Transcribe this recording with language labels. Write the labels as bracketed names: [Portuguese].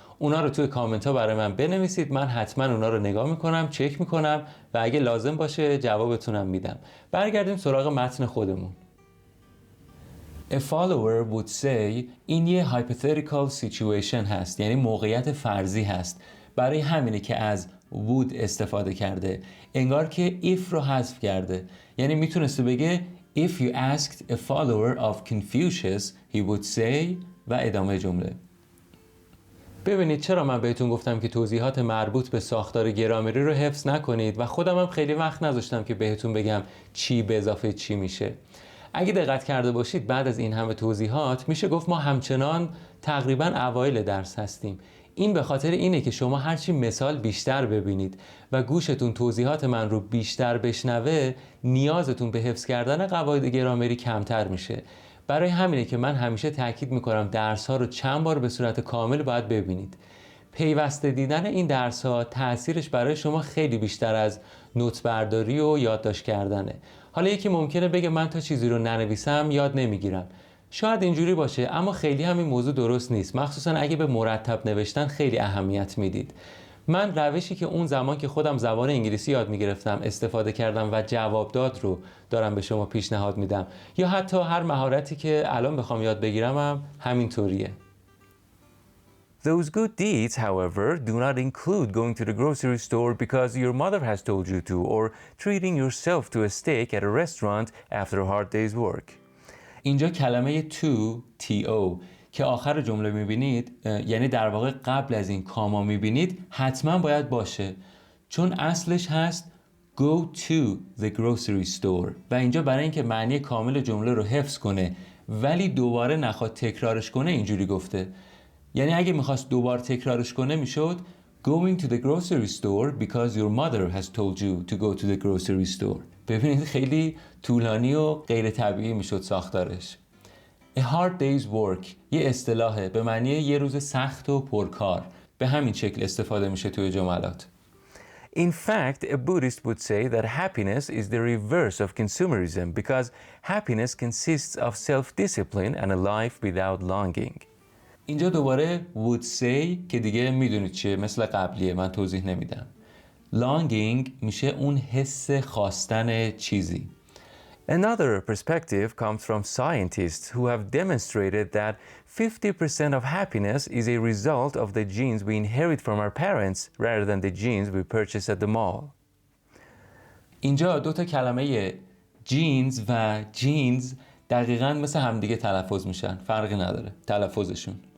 [Persian] اونا رو توی کامنت ها برای من بنویسید، من حتما اونا رو نگاه میکنم، چک میکنم و اگه لازم باشه جوابتونم میدم. برگردیم سراغ متن خودمون. [English] A follower would say [Persian] این یه [English] hypothetical situation [Persian] هست، یعنی موقعیت فرضی هست. برای همینه که از would استفاده کرده، انگار که if رو حذف کرده. یعنی میتونسته بگه [English] If you asked a follower of Confucius he would say [Persian] و ادامه جمله. ببینید چرا من بهتون گفتم که توضیحات مربوط به ساختار گرامری رو حفظ نکنید و خودم هم خیلی وقت نذاشتم که بهتون بگم چی به اضافه چی میشه. اگه دقت کرده باشید بعد از این همه توضیحات میشه گفت ما همچنان تقریبا اوایل درس هستیم. این به خاطر اینه که شما هرچی مثال بیشتر ببینید و گوشتون توضیحات من رو بیشتر بشنوه، نیازتون به حفظ کردن قواعد گرامری کمتر میشه. برای همینه که من همیشه تاکید میکنم درس ها رو چند بار به صورت کامل باید ببینید. پیوسته دیدن این درس ها تأثیرش برای شما خیلی بیشتر از نوت برداری و یادداشت کردنه. حالا یکی ممکنه بگه من تا چیزی رو ننویسم یاد نمیگیرم. شاید اینجوری باشه، اما خیلی هم این موضوع درست نیست، مخصوصا اگه به مرتب نوشتن خیلی اهمیت میدید. من روشی که اون زمان که خودم زبان انگلیسی یاد میگرفتم استفاده کردم و جواب داد رو دارم به شما پیشنهاد میدم، یا حتی هر مهارتی که الان بخوام یاد بگیرم هم همینطوریه. [English] Those good deeds, however, do not include going to the grocery store because your mother has told you to, or treating yourself to a steak at a restaurant after a hard day's work. [Persian] اینجا کلمه to که آخر جمله میبینید، یعنی در واقع قبل از این کاما میبینید، حتما باید باشه، چون اصلش هست [English] go to the grocery store [Persian] و اینجا برای اینکه معنی کامل جمله رو حفظ کنه ولی دوباره نخواد تکرارش کنه اینجوری گفته. یعنی اگه میخواست دوبار تکرارش کنه میشد [English] going to the grocery store because your mother has told you to go to the grocery store. [Persian] ببینید خیلی طولانی و غیر طبیعی میشد ساختارش. [English] A hard day's work [Persian] یه اصطلاحه به معنی یه روز سخت و پرکار. به همین شکل استفاده میشه توی جملات. [English] In fact, a Buddhist would say that happiness is the reverse of consumerism because happiness consists of self-discipline and a life without longing. [Persian] اینجا دوباره [English] would say [Persian] که دیگه میدونید چیه، مثل قبلیه، من توضیح نمیدم. Longing میشه اون حس خواستن چیزی. [English] Another perspective comes from scientists who have demonstrated that 50% of happiness is a result of the genes we inherit from our parents rather than the genes we purchase at the mall. [Persian] اینجا دو تا کلمه genes و genes دقیقاً مثل همدیگه تلفظ میشن، فرقی نداره تلفظشون.